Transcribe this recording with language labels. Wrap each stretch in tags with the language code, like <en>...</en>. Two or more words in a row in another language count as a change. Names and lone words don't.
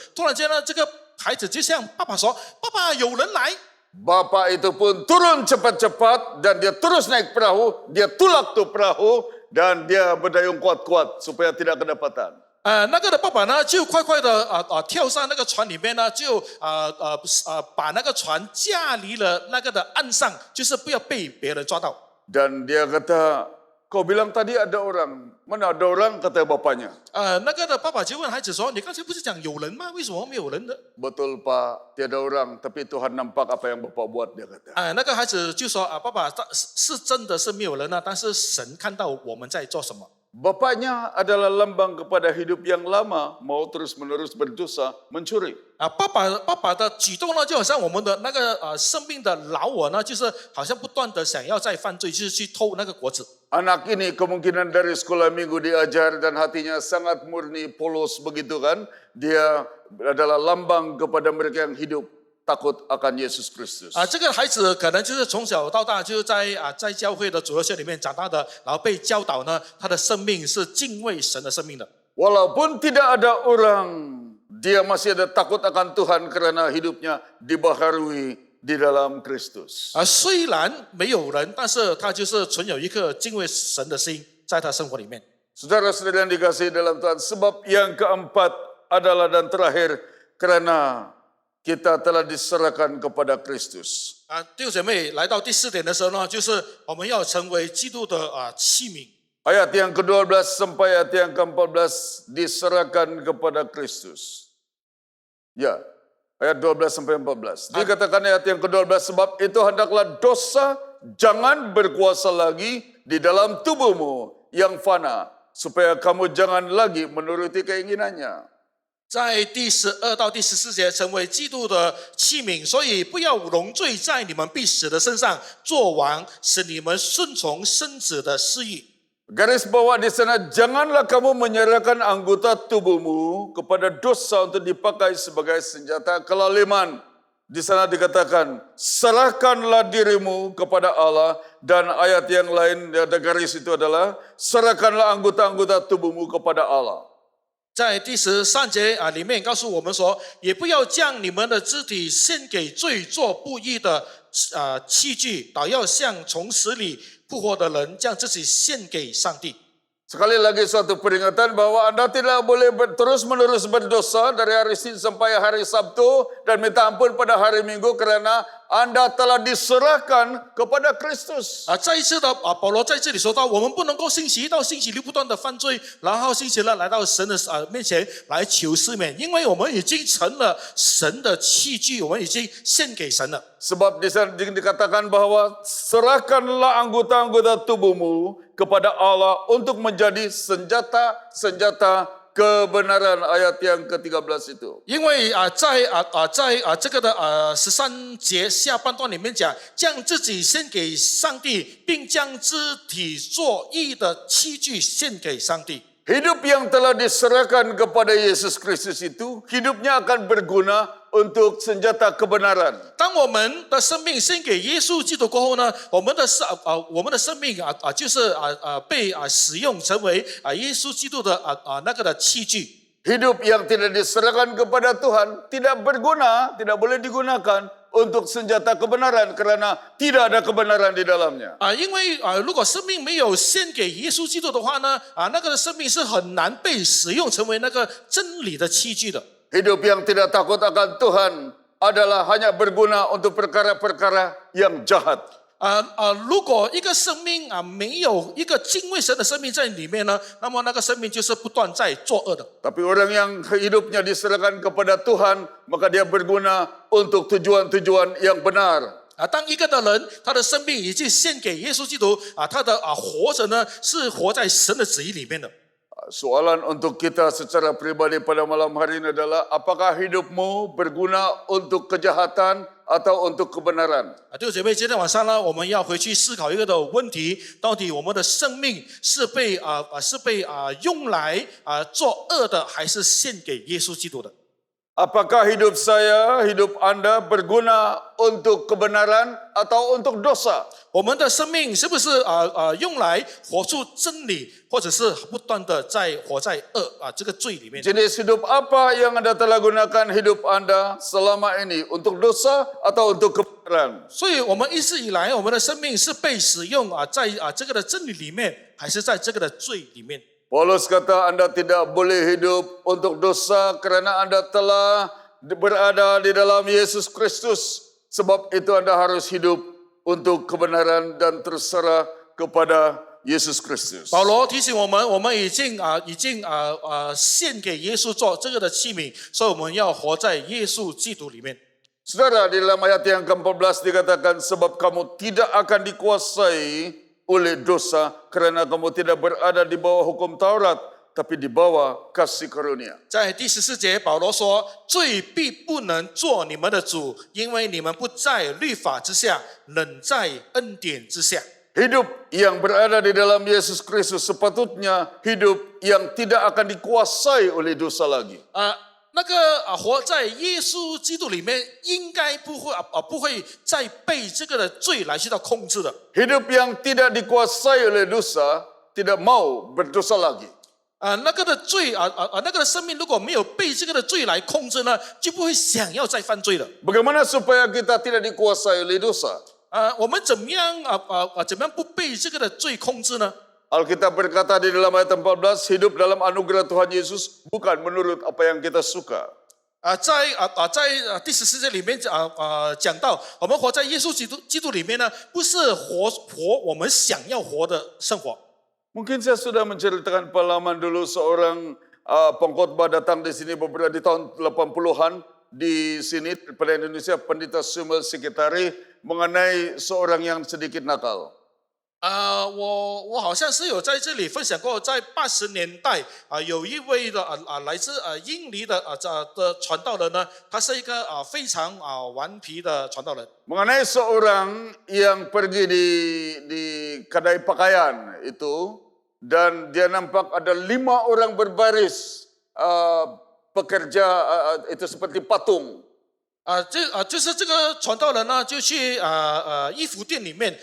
<zh>突然间呢，这个孩子就向爸爸说：“爸爸，有人来。”</zh> <ms>Bapak itu pun turun cepat-cepat dan dia terus naik perahu, dia tulak tuh perahu dan dia berdayung kuat-kuat supaya tidak kedapatan.</ms> <zh>那个的爸爸呢，就快快的跳上那个船里面呢，就把那个船架离了那个的岸上，就是不要被别人抓到。</zh> <ms>Dan dia kata, kau bilang tadi ada orang, mana ada orang, kata bapaknya.</ms> <zh>那个的爸爸就问孩子说：“你刚才不是讲有人吗？为什么没有人呢？”</zh> <ms>Betul Pak, tiada orang, tapi Tuhan nampak apa yang Bapak buat, dia kata.</ms> <zh>那个孩子就说：“爸爸，是真的是没有人呢，但是神看到我们在做什么。”</zh> <ms>Bapaknya adalah lambang kepada hidup yang lama, mau terus-menerus berdosa, mencuri.</ms> <zh>爸爸的举动呢，就好像我们的那个生命的老我呢，就是好像不断的想要在犯罪，就是去偷那个果子。</zh> <ms>Anak ini kemungkinan dari sekolah minggu diajar dan hatinya sangat murni, polos begitu kan. Dia adalah lambang kepada mereka yang hidup takut akan Yesus Kristus.</ms> <zh>这个孩子可能就是从小到大就在教会的主日学里面长大的，然后被教导呢，他的生命是敬畏神的生命的。</zh> <ms>Walaupun tidak ada orang, dia masih ada takut akan Tuhan karena hidupnya dibaharui di dalam Kristus.</ms> <zh>虽然没有人，但是他就是存有一颗敬畏神的心，在他生活里面。</zh> <ms>Saudara-saudara yang dikasihi dalam Tuhan, sebab yang keempat adalah dan terakhir karena kita telah diserahkan kepada Kristus.</ms> <zh>弟兄姐妹，来到第4点的时候呢，就是我们要成为基督的器皿。</zh> <ms>Ayat yang ke-12 sampai ayat yang ke-14 diserahkan kepada Kristus. Ya, ayat 12 sampai 14. Dikatakan ayat yang ke-12, sebab itu hendaklah dosa jangan berkuasa lagi di dalam tubuhmu yang fana, supaya kamu jangan lagi menuruti keinginannya.</ms> <zh>在第12到第14节，成为基督的器皿，所以不要容罪在你们必死的身上做王，使你们顺从身子的私意。</zh> <ms>Garis bawah di sana, janganlah kamu menyerahkan anggota tubuhmu kepada dosa untuk dipakai sebagai senjata kelaliman. Di sana dikatakan, serahkanlah dirimu kepada Allah. Dan ayat yang lain, ada garis itu adalah, serahkanlah anggota-anggota tubuhmu kepada Allah.</ms> <zh>在第13节里面告诉我们说，也不要将你们的肢体献给罪做不义的器具，倒要像从死里复活的人，将自己献给上帝。</zh> <ms>Sekali lagi suatu peringatan bahwa Anda tidak boleh terus-menerus berdosa dari hari Senin sampai hari Sabtu dan minta ampun pada hari Minggu karena Anda telah diserahkan kepada Kristus.</ms> <zh>再一次的保罗在这里说到，我们不能够星期一到星期六不断的犯罪，然后星期二来到神的面前来求赦免，因为我们已经成了神的器具，我们已经献给神了。</zh> <ms>Sebab di sana dikatakan bahwa serahkanlah anggota-anggota tubuhmu kepada Allah untuk menjadi senjata-senjata kebenaran, ayat yang ke-13 itu.</ms> <zh>因为在这个的13节下半段里面讲，将自己献给上帝，并将肢体作义的器具献给上帝。</zh> <ms>Hidup yang telah diserahkan kepada Yesus Kristus itu, hidupnya akan berguna untuk senjata kebenaran.</ms> <zh>当我们的生命献给耶稣基督过后呢，我们的生命就是被使用成为耶稣基督的那个的器具。</zh> <ms>Hidup yang tidak diserahkan kepada Tuhan tidak berguna, tidak boleh digunakan untuk senjata kebenaran karena tidak ada kebenaran di dalamnya.</ms> <zh>因为如果生命没有献给耶稣基督的话呢，那个生命是很难被使用成为那个真理的器具的。</zh> <ms>Hidup yang tidak takut akan Tuhan adalah hanya berguna untuk perkara-perkara yang jahat.</ms> <zh>如果一个生命没有一个敬畏神的生命在里面呢，那么那个生命就是不断在作恶的。</zh> <ms>Tapi orang yang hidupnya diserahkan kepada Tuhan, maka dia berguna untuk tujuan-tujuan yang benar.</ms> <zh>当一个的人，他的生命已经献给耶稣基督他的活着呢，是活在神的旨意里面的。</zh> <ms>Soalan untuk kita secara pribadi pada malam hari ini adalah, apakah hidupmu berguna untuk kejahatan atau untuk kebenaran?</ms> <zh>弟兄姐妹，今天晚上呢，我们要回去思考一个的问题：到底我们的生命是被用来作恶的，还是献给耶稣基督的？</zh> <ms>Apakah hidup saya, hidup Anda berguna untuk kebenaran atau untuk dosa?</ms> <zh>我们的生命是不是用来活出真理，或者是不断的在活在恶这个罪里面？</zh> <ms>Jenis hidup apa yang Anda telah gunakan hidup Anda selama ini? Untuk dosa atau untuk kebenaran?</ms> <zh>所以，我们一直以来，我们的生命是被使用在这个的真理里面，还是在这个的罪里面？</zh> <ms>Paulus kata Anda tidak boleh hidup untuk dosa kerana Anda telah berada di dalam Yesus Kristus. Sebab itu Anda harus hidup untuk kebenaran dan terserah kepada Yesus Kristus.</ms> <zh>保罗提醒我们，我们已经献给耶稣做这个的器皿，所以我们要活在耶稣基督里面。</zh> <ms>Saudara, di dalam ayat yang ke-14 dikatakan, sebab kamu tidak akan dikuasai oleh dosa kerana kamu tidak berada di bawah hukum Taurat, tapi di bawah kasih karunia.</ms> <zh>在第14节，保罗说：“罪必不能做你们的主，因为你们不在律法之下，仍在恩典之下。”</zh> <ms>Hidup yang berada di dalam Yesus Kristus sepatutnya hidup yang tidak akan dikuasai oleh dosa lagi.</ms> <zh>那个活在耶稣基督里面，应该不会再被这个的罪来去到控制的。</zh> <ms>Hidup yang tidak dikuasai oleh dosa tidak mau berdosa lagi.</ms> <zh>那个的罪那个的生命如果没有被这个的罪来控制呢，就不会想要再犯罪了。</zh> <ms>Bagaimana supaya kita tidak dikuasai oleh dosa?</ms> <zh>我们怎么样不被这个的罪控制呢？</zh> <ms>Alkitab berkata di dalam ayat 14, hidup dalam anugerah Tuhan Yesus bukan menurut apa yang kita suka.</ms> <zh>在第14节里面讲到，我们活在耶稣基督里面呢，不是活我们想要活的生活。</zh> <ms>Mungkin saya sudah menceritakan pengalaman dulu seorang pengkhotbah datang di sini beberapa di tahun 80-an di sini pada Indonesia, Pendeta Samuel Sekretari, mengenai seorang yang sedikit nakal.</ms> <zh>我好像是有在这里分享过，在80年代有一位的来自印尼的传道人呢，他是一个非常顽皮的传道人。</zh> <ms>Mengenai seorang yang pergi di kedai pakaian itu dan dia nampak ada 5 orang berbaris pekerja itu seperti patung.</ms> <zh>就是这个传道人呢，就去衣服店里面。</zh>